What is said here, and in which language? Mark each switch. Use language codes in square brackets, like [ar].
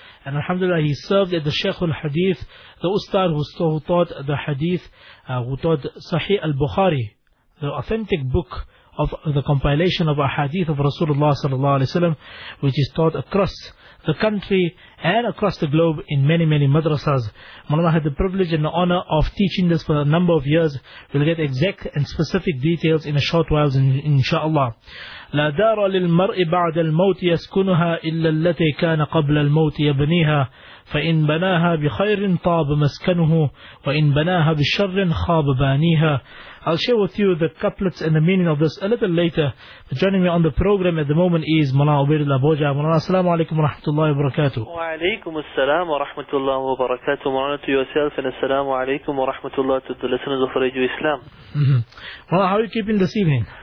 [en] And alhamdulillah, he served at the Sheikh al-Hadith, the Ustad who taught the Hadith, who taught Sahih al-Bukhari, the authentic book of the compilation of a Hadith of Rasulullah sallallahu alaihi wasallam, which is taught across the country and across the globe in many, many madrasas. Mawlana had the privilege and the honor of teaching this for a number of years. We'll get exact and specific details in a short while, inshallah. [ar] لا دار للمرء بعد الموت يسكنها إلا التي كان قبل الموت يبنيها فإن بناها بخير طاب مسكنه وإن بناها بشر خاب بانيها. [en] I'll share with you the couplets and the meaning of this a little later. But joining me on the program at the moment is Mawlana Ubaydullah Boja. Mawlana, assalamu alaikum wa rahmatullahi wa barakatuh. Wa alaikum assalam wa rahmatullahi wa barakatuh. Mawlana, to yourself, and assalamu alaikum wa rahmatullahi to the listeners of Radio Islam. Mawlana, how are you keeping this evening?